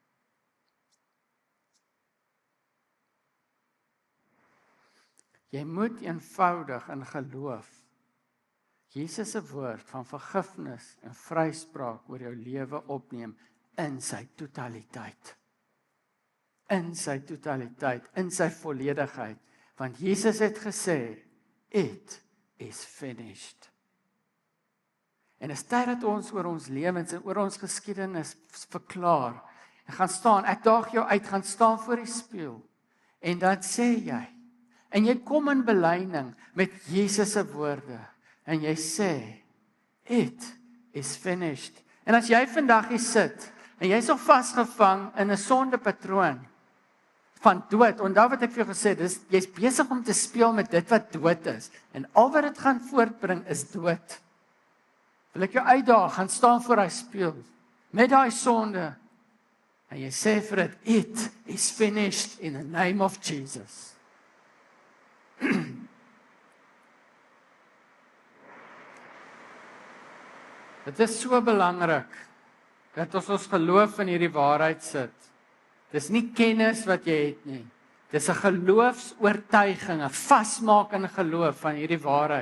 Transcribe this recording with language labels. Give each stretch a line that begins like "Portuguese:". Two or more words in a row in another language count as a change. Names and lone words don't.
Afrikaans: Jy moet eenvoudig in geloof Jesus se woord van vergifnis en vryspraak oor jou lewe opneem in sy totaliteit. In sy totaliteit, in sy volledigheid. Want Jesus het gesê,
English: it is finished.
Afrikaans: En is tyd dat ons oor ons lewens en oor ons geskiedenis verklaar. En gaan staan, ek daag jou uit, gaan staan voor die spieël. En dan sê jy, en jy kom in belyning met Jesus se woorde. En jy sê,
English: it is finished.
Afrikaans: En as jy vandag hier sit, en jy is nog vasgevang in 'n sondepatroon van dood, onthou wat ek vir jou gesê het, jy's besig om te speel met dit wat dood is. En al wat dit gaan voortbring is dood. Wil ek jou uitdaag, gaan staan voor hy spieël, met daai sonde, en jy sê vir dit,
English: it is finished in the name of Jesus.
Afrikaans: Dit is so belangrik, dat ons geloof in hierdie waarheid sit. Dis nie kennis wat jy het nie, dis 'n geloofsoortuiging, 'n vasmaak in geloof van hierdie waarheid.